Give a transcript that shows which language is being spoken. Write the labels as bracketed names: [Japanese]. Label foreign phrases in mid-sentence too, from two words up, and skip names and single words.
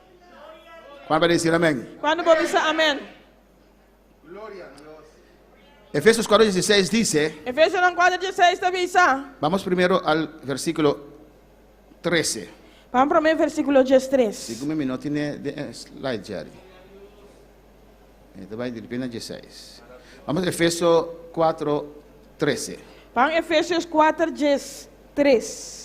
[Spanish] ¿Cuál va a decir amén? [Portuguese] Quando vou dizer amém. [Spanish] Efesios 4:16 dice, [Portuguese] Efésios 4:16 também está. [Spanish] vamos primero al versículo 13. [Portuguese] Vamos para o versículo 13. [Spanish] Segundo me no tiene slide, Jerry. [Portuguese] Vai de [Spanish] 16. Vamos a Efesios 4:13. [Portuguese] Vamos Efésios 4:13.